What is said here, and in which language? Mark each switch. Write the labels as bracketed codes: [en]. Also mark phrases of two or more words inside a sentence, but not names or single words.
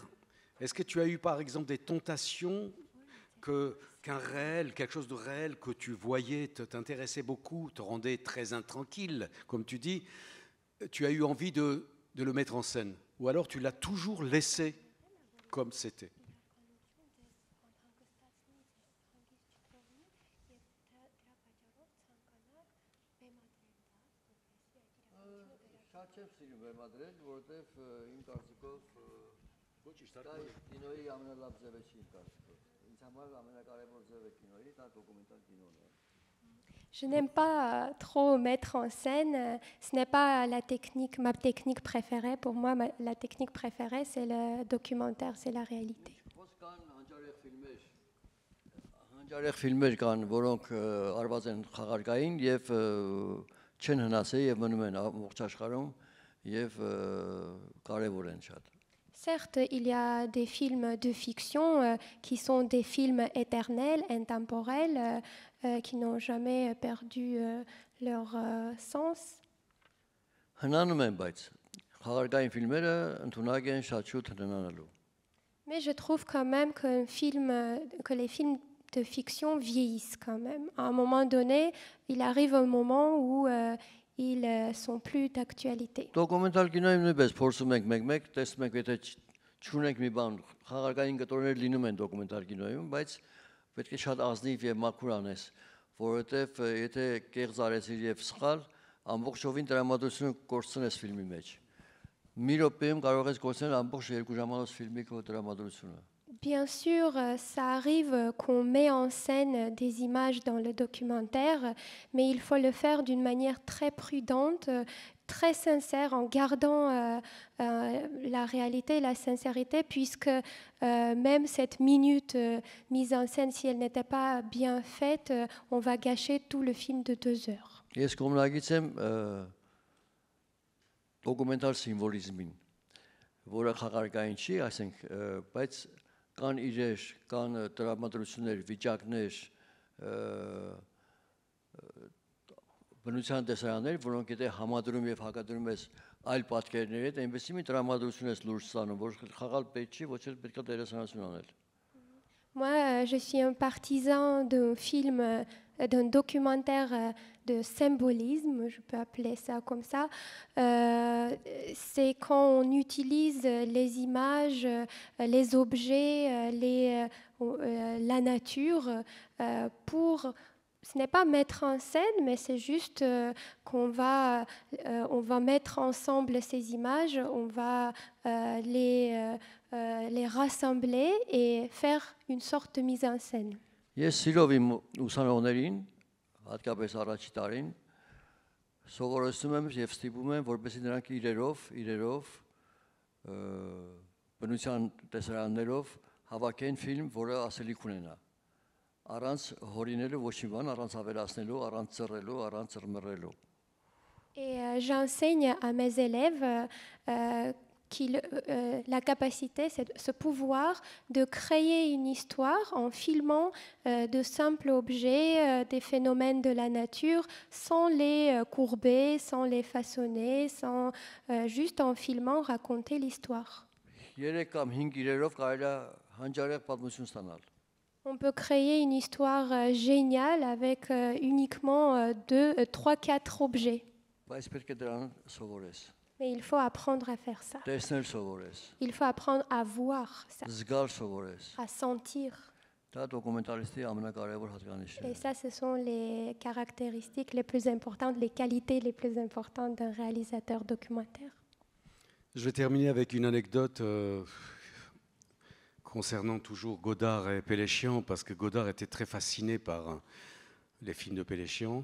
[fr] Est-ce que tu as eu par exemple des tentations qu'un réel, quelque chose de réel que tu voyais t'intéressait beaucoup, te rendait très intranquille, comme tu dis, tu as eu envie de le mettre en scène? Ou alors tu l'as toujours laissé comme c'était? [hy] Շատ չեմ սիրում վերմադրել, որովհետև իմ կարծիքով դա կինոյի ամենալավ ձևը չի իմ կարծիքով։ Ինձ համար ամենակարևոր ձևը կինոյի դա դոկումենտալ կինոն է։ [fr] Je n'aime pas trop mettre en scène, ce n'est pas ma technique préférée. Pour moi, la technique préférée, c'est le documentaire, c'est la réalité. [hy] Հանջարեղ ֆիլմեր կան, որոնք արված են խաղարկային եւ չեն հնացել եւ մնում են ամբողջ աշխարհում եւ կարեւոր են շատ։ [fr] Certes, il y a des films de fiction qui sont des films éternels, intemporels, qui n'ont jamais perdu leur sens. [hy] Հնանում են, բայց խաղարկային ֆիլմերը ընդունակ են շատ շուտ հնանալու։ [fr] Mais je trouve quand même que les films de fiction vieillissent quand même. À un moment donné, il arrive un moment où ils sont plus d'actualité. [hy] Դոկումենտալ կինոյում նույնպես փորձում ենք մեկ-մեկ տեսնում ենք, եթե չունենք մի բան, խաղարկային կտորներ լինում են դոկումենտալ կինոյում, բայց պետք է շատ ազնիվ եւ մաքուր անես, որովհետեւ եթե կեղծ արեցիր եւ սխալ, ամբողջովին տրամադրությունը կորցնես ֆիլմի մեջ։ Մի րոպեում կարող ես կորցնել ամբողջ 2 ժամանոց ֆիլմի քո տրամադրությունը։ [fr] Bien sûr, ça arrive qu'on met en scène des images dans le documentaire, mais il faut le faire d'une manière très prudente, très sincère, en gardant la réalité et la sincérité, puisque même cette minute mise en scène, si elle n'était pas bien faite, on va gâcher tout le film de 2 heures. [hy] Ես կողմնակից եմ դոկումենտալ սիմվոլիզմին, որը խաղարկային չի, ասենք, բայց կան իրեր, կան տրամադրություններ, վիճակներ, բնության տեսարաններ, որոնք եթե համադրում եւ հակադրում ես այլ պատկերների հետ, այնպես մի տրամադրություն ես լուրջ ստանում, որ խաղալ պետք չի, ոչ էլ պետք է դերասանություն անել։ [fr] Moi, je suis un partisan d'un film, d'un documentaire de symbolisme, je peux appeler ça comme ça. C'est quand on utilise les images, les objets, la nature pour... Ce n'est pas mettre en scène, mais c'est juste on va mettre ensemble ces images, on va les rassembler et faire une sorte de mise en scène. [hy] Ես սիրով իմ ուսանողներին, հատկապես առաջի տարին, սովորեցնում եմ եւ ստիպում եմ, որպեսզի նրանք իրերով բնության տեսարաններով հավաքեն ֆիլմ, որը ասելիք ունենա։ Առանց հորինելու ոչ մի բան, առանց ավելացնելու, առանց ծռելու, առանց ծռմռելու։ [fr] Et j'enseigne à mes élèves la capacité, ce pouvoir de créer une histoire en filmant de simples objets, des phénomènes de la nature, sans les courber, sans les façonner, juste en filmant raconter l'histoire. [hy] 3 կամ 5 իրերով կարելի է հանճարեղ պատմություն ստանալ։ [fr] On peut créer une histoire géniale avec uniquement 3-4 objets. [hy] Բայց պետք է դրան սովորես։ [fr] Mais il faut apprendre à faire ça. [hy] Տեսնել սովորես։ [fr] Il faut apprendre à voir ça, [hy] Զգալ սովորես։ [fr] à sentir. [hy] Դա դոկումենտալիստի ամենակարևոր հատկանիշն է։ [fr] Et ça, ce sont les caractéristiques les plus importantes, les qualités les plus importantes d'un réalisateur documentaire. Je vais terminer avec une anecdote concernant toujours Godard et Péléchian, parce que Godard était très fasciné par les films de Péléchian.